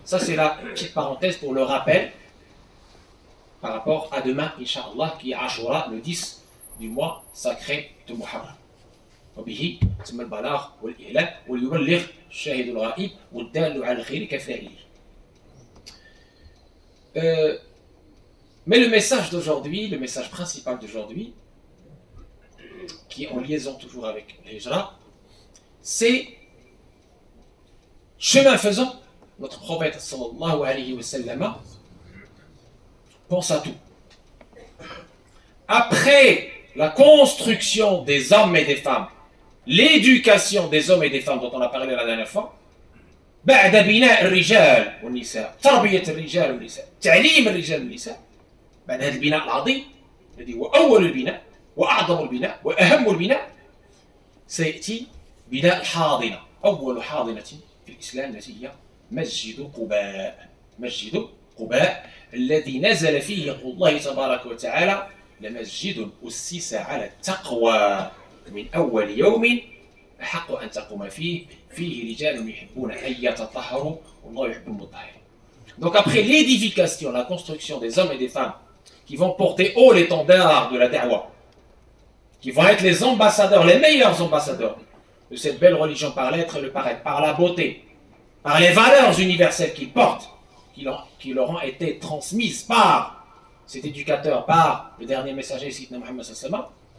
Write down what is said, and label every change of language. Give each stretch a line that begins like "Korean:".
French: Ça, c'est la petite parenthèse pour le rappel par rapport à demain, Inch'Allah, qui est Ashura, le 10 du mois sacré de Muharram.
Arabic: وبه تم البلاغ والإعلام وليبلغ الشاهد الغائب والدال على الخير كفاعله.
French: Mais le message d'aujourd'hui, le message principal d'aujourd'hui, qui est en liaison toujours avec l'Hijra, c'est chemin faisant, notre prophète sallallahu alayhi wa sallam pense à tout. Après la construction des hommes et des femmes, l'éducation des hommes et des femmes dont on a parlé la dernière fois,
Arabic: بعد بناء الرجال والنساء، تربية الرجال والنساء، تعليم الرجال والنساء، بعد هذا البناء العظيم الذي هو أول البناء وأعظم البناء وأهم البناء، سيأتي بناء الحاضنة، أول حاضنة في الإسلام التي هي مسجد قباء. مسجد قباء الذي نزل فيه قول الله تبارك وتعالى: لمسجد أسس على التقوى من أول يوم أحق أن تقوم فيه رجال يحبون أن يتطهروا والله يحب المطهرين.
French: Donc après l'édification, la construction des hommes et des femmes qui vont porter haut l'étendard de la da'wah, qui vont être les ambassadeurs, les meilleurs ambassadeurs de cette belle religion par l'être et le paraître, par la beauté, par les valeurs universelles qu'ils portent, qui leur ont été transmises par cet éducateur, par le dernier messager, Sayyidina Muhammad sallallahu alayhi wa sallam.